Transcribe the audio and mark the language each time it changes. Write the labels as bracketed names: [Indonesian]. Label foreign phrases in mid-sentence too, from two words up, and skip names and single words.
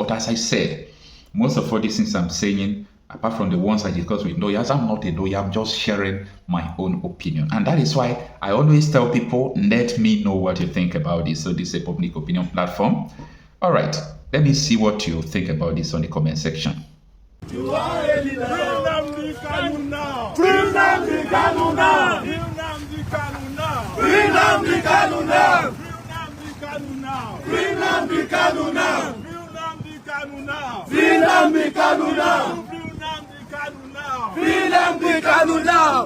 [English] But as I said, most of all these things I'm saying, apart from the ones I discuss with lawyers, I'm not a lawyer. I'm just sharing my own opinion, and that is why I always tell people, let me know what you think about this. So this is a public opinion platform. All right. Let me see what you think about this on the comment section. You are a leader. Free Nnamdi Kanu now. Free Nnamdi Kanu now. Free Nnamdi Kanu now. Free Nnamdi Kanu now. Free Nnamdi Kanu now. Free Nnamdi Kanu now. Free Nnamdi Kanu now.